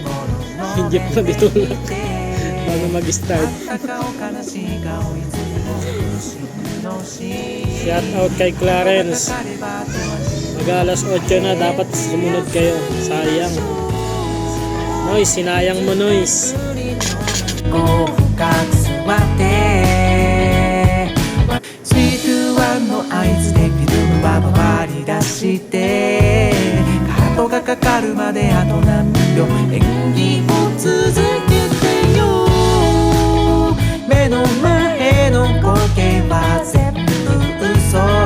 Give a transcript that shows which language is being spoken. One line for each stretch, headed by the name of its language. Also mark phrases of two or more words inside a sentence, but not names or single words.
Filipino: Yung jeep na ditulak bago mag-start. Shout out kay Clarence. Mag-alas 8 na, dapat sumunod kayo. Sayang. Noise, sinayang mo Noise.
Japanese: 5 深く座ってスイートワンの合図でフィルムは回り出してカートがかかるまであと何秒演技を続けてよ目の前の光景は全部嘘